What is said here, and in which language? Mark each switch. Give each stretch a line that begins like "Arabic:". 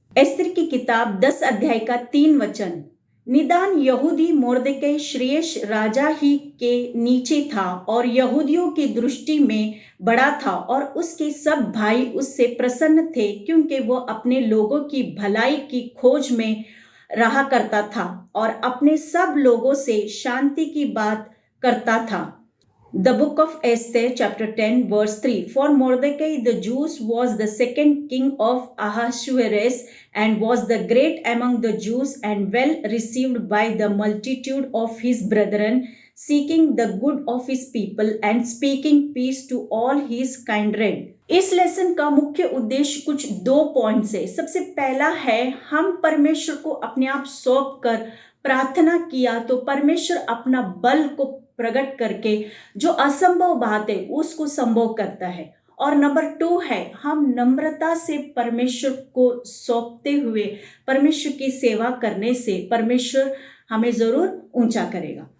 Hindi: Esther की किताब 10 अध्याय का 3 वचन। निदान यहूदी मोर्देकै श्रेष्ठ राजा ही के नीचे था और यहूदियों की दृष्टि में बड़ा था, और उसके सब भाई उससे प्रसन्न थे क्योंकि वो अपने लोगों की भलाई की खोज में रहा करता था और अपने सब लोगों से शांति की बात करता था।
English: The book of Esther chapter 10 verse 3. For Mordecai the Jews was the second king of Ahasuerus and was the great among the Jews and well received by the multitude of his brethren, seeking the good of his people and speaking peace to all his kindred.
Hindi: इस lesson का मुख्य उद्देश्य कुछ 2 points है। सबसे पहला है, हम परमेश्वर को अपने आप सौंप कर प्रार्थना किया तो परमेश्वर अपना बल को प्रकट करके जो असंभव बात है उसको संभव करता है। और नंबर 2 है, हम नम्रता से परमेश्वर को सौंपते हुए परमेश्वर की सेवा करने से परमेश्वर हमें जरूर ऊंचा करेगा।